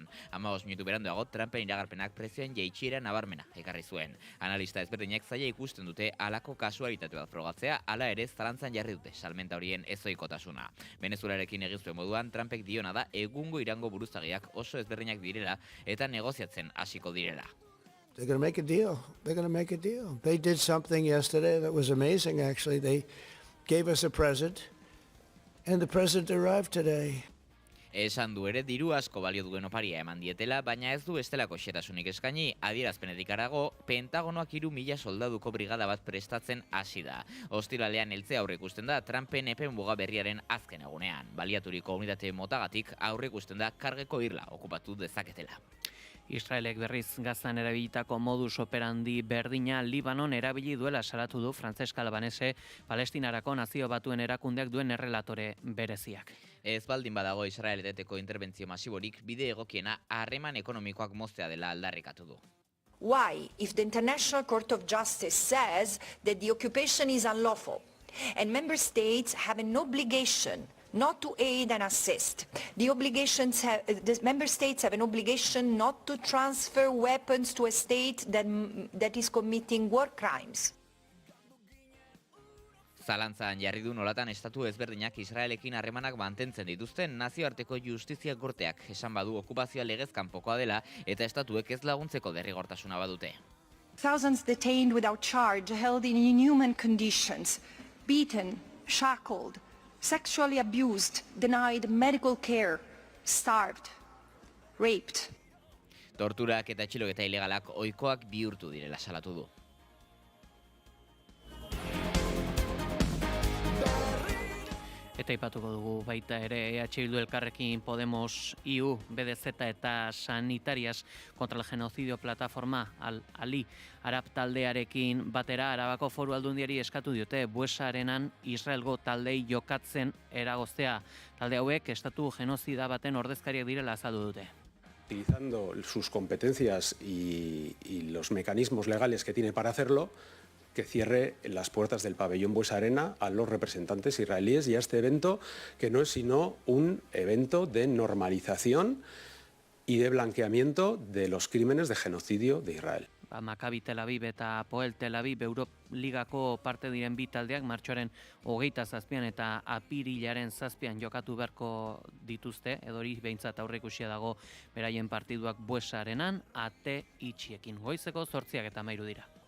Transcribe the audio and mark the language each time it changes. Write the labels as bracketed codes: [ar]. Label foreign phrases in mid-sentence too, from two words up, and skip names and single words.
[eu] 15 minutu beranduago, Trumpen iragarpenak prezioen jaitsira nabarmena ekarri zuen. Analista ezberdinak zaila ikusten dute halako kasualitate bat frogatzea, hala ere zalantzan jarri dute salmenta horien ezoikotasuna. Venezuelarekin egin zuen moduan, Trumpek diona da egungo Irango buruzagiak oso ezberdinak direla eta negoziatzen hasiko direla. [en] They're going to make a deal. They're going to make a deal. They did something yesterday that was amazing, actually. They gave us a present, and the present arrived today. [eu] Esan du ere diru asko balio duen oparia eman dietela, baina ez du estelako xetasunik eskaini. Adierazpenetik harago, Pentagonoak 3.000 soldaduko brigada bat prestatzen hasi da. Ostiralean heltzea aurreikusten da Trumpen epe muga berriaren azken egunean. Baliaturiko unitate motagatik aurreikusten da kargeko irla okupatu dezaketela. Israelek berriz Gazan erabilitako [la] modus operandi [eu] berdina Libanon erabili duela salatu du Francesca Albanese, Palestinarako Nazio Batuen erakundeak duen errelatore bereziak. Ez baldin badago Israeleteko interbentzio masiborik, bide egokiena harreman ekonomikoak moztea dela aldarrikatu du. [en] Why, if the International Court of Justice says that the occupation is unlawful and member states have an obligation not to aid and assist, the member states have an obligation not to transfer weapons to a state that is committing war crimes. [eu] Zalantzan jarri du nolatan estatu ezberdinak Israelekin harremanak mantentzen dituzten. Nazioarteko justizia gorteak esan badu okupazioa legez kanpokoa dela eta estatuek ez laguntzeko derrigortasuna badute. [en] Thousands detained without charge, held in inhuman conditions, beaten, shackled, sexually abused, denied medical care, starved, raped. [eu] Torturak eta atxiloketa ilegalak ohikoak bihurtu direla salatu du. Eta ipatuko dugu baita ere EH Bildu Elkarrekin Podemos IU, BDZ eta Sanitarias kontra el genocidio plataforma Ali Arab taldearekin batera Arabako Foru Aldundiari eskatu diote Buesa Arenan Israelgo taldei jokatzen eragoztea. Talde hauek estatu genozida baten ordezkariak direla azaldu dute. [es] Utilizando sus competencias y los mecanismos legales que tiene para hacerlo, que cierre las puertas del pabellón Buesa Arena a los representantes israelíes y a este evento que no es sino un evento de normalización y de blanqueamiento de los crímenes de genocidio de Israel. [eu] Maccabi Tel Aviv eta Apoel Tel Aviv Euroligako parte diren bi taldeak martxoaren 27 eta apirilaren 7 jokatu beharko dituzte, edo hori behintzat aurreikusia dago beraien partiduak Buesa Arenan ate itxiekin. Goizeko 8:13 dira.